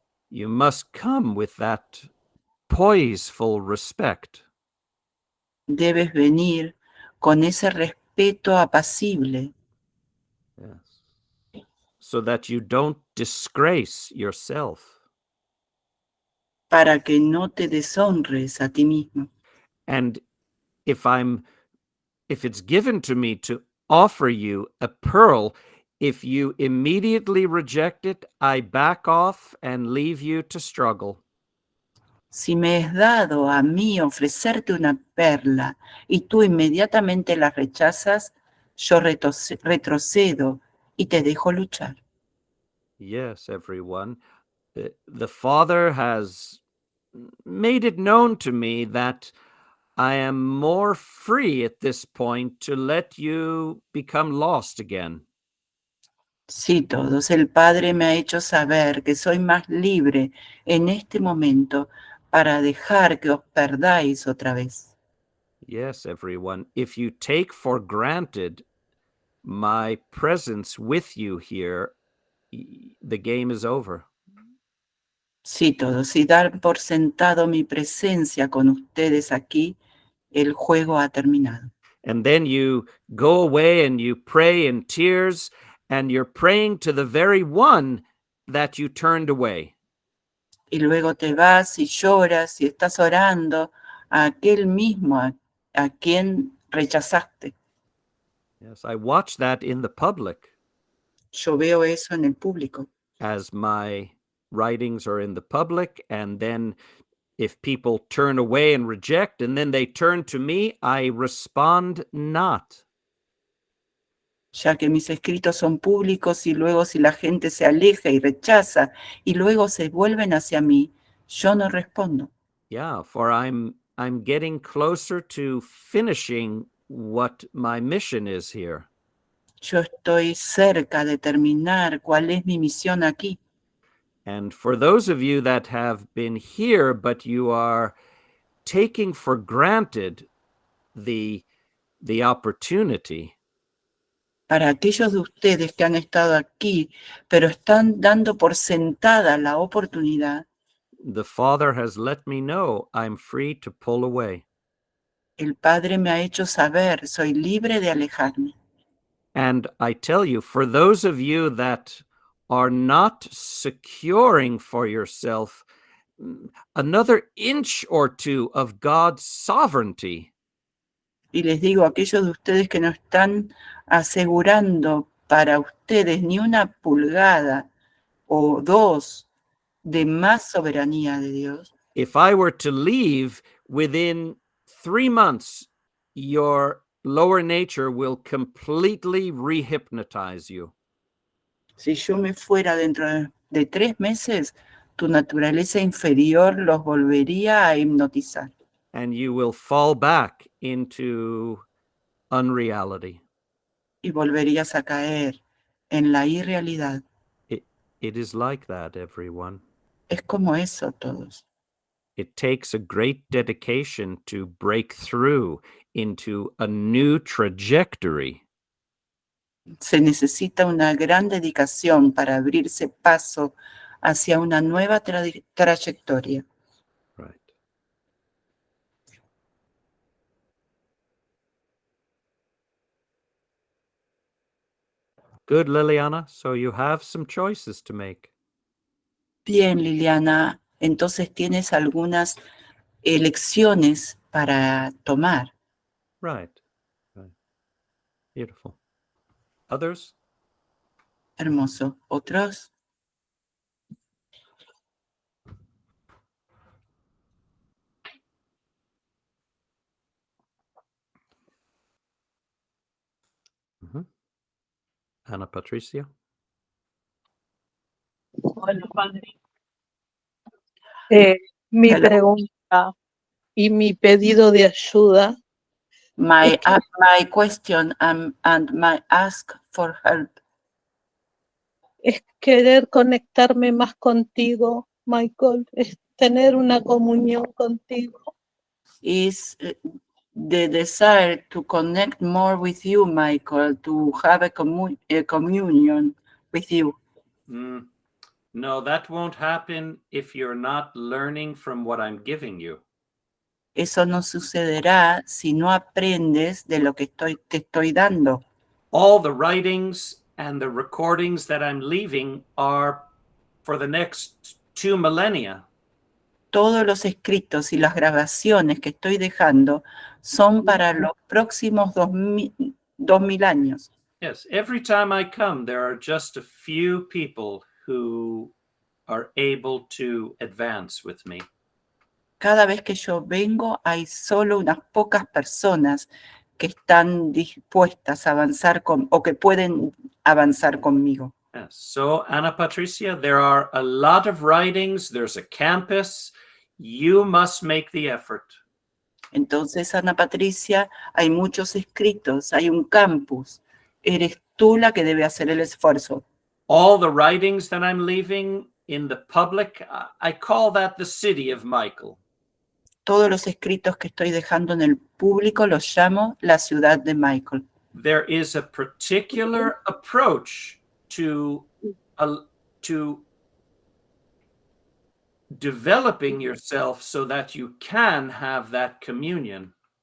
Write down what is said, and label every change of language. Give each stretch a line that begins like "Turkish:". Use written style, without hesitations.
English: You must come with that poiseful respect.
Spanish: Debes venir con ese respeto apacible
English: Yes. So that you don't disgrace yourself.
Spanish: para que no te deshonres a ti mismo.
English: And if it's given to me to offer you a pearl, if you immediately reject it, I back off and leave you to struggle.
Spanish: Si me es dado a mí ofrecerte una perla y tú inmediatamente la rechazas, yo retrocedo y te dejo luchar.
English: Yes, everyone. The Father has made it known to me that I am more free at this point to let you become lost again.
Spanish: Sí, todos, el Padre me ha hecho saber que soy más libre en este momento para dejar que os perdáis otra vez.
English: Yes, everyone. If you take for granted my presence with you here, the game is over.
Spanish: Sí, todos, si dar por sentado mi presencia con ustedes aquí, el juego ha terminado.
English: And then you go away and you pray in tears, and you're praying to the very one that you turned away.
Spanish: Y luego te vas y lloras y estás orando a aquel mismo a quien rechazaste.
English: Yes, I watch that in the public
Spanish: Yo veo eso en el público.
English: as my writings are in the public, and then if people turn away and reject, and then they turn to me, I respond not.
Spanish: Ya que mis escritos son públicos y luego si la gente se aleja y rechaza y luego se vuelven hacia mí, yo no respondo.
English: Yeah, for I'm getting closer to finishing what my mission is here.
Spanish: Yo estoy cerca de terminar cuál es mi misión aquí.
English: And for those of you that have been here, but you are taking for granted the opportunity,
Spanish: Para aquellos de ustedes que han estado aquí, pero están dando por sentada la oportunidad,
English: the Father has let me know I'm free to pull away.
Spanish: el Padre me ha hecho saber, soy libre de alejarme.
English: And I tell you, for those of you that are not securing for yourself another inch or two of God's sovereignty,
Spanish: Y les digo, aquellos de ustedes que no están asegurando para ustedes ni una pulgada o dos de más soberanía de Dios,
English: if I were to leave within 3 months, your lower nature will completely rehypnotize you.
Spanish: si yo me fuera dentro de 3 meses, tu naturaleza inferior los volvería a hipnotizar.
English: And you will fall back into unreality.
Spanish: Y volverías a caer en la irrealidad.
English: It is like that, everyone.
Spanish: Es como eso todos.
English: It takes a great dedication to break through into a new trajectory.
Spanish: Se necesita una gran dedicación para abrirse paso hacia una nueva trayectoria.
English: Right. Good, Liliana. So you have some choices to make.
Spanish: Bien, Liliana, entonces tienes algunas elecciones para tomar.
English: Right. Right. Beautiful. Others?
Spanish: Hermoso. ¿Otros?
English: Mhm. Ana Patricia?
Spanish: Hola, padre. Mi
English: Hello.
Spanish: pregunta y mi pedido de ayuda
English: My
Spanish: es
English: question and my ask for help
Spanish: es querer conectarme más contigo, Michael, es tener una comunión contigo.
English: is the desire to connect more with you, Michael, to have a communion with you. No, that won't happen if you're not learning from what I'm giving you.
Spanish: Eso no sucederá si no aprendes de lo que te estoy dando.
English: All the writings and the recordings that I'm leaving are for the next 2 millennia.
Spanish: Todos los escritos y las grabaciones que estoy dejando son para los próximos 2000 años.
English: Yes, every time I come, there are just a few people who are able to advance with me.
Spanish: Cada vez que yo vengo, hay solo unas pocas personas que están dispuestas a avanzar o que pueden avanzar conmigo.
English: Yes. So, Ana Patricia, there are a lot of writings. There's a campus. You must make the effort.
Spanish: Entonces, Ana Patricia, hay muchos escritos, hay un campus. Eres tú la que debe hacer el esfuerzo.
English: All the writings that I'm leaving in the public, I call that the city of Michael.
Spanish: Todos los escritos que estoy dejando en el público los llamo la ciudad de Michael.
English: There is a particular approach to developing yourself so that you can have that communion.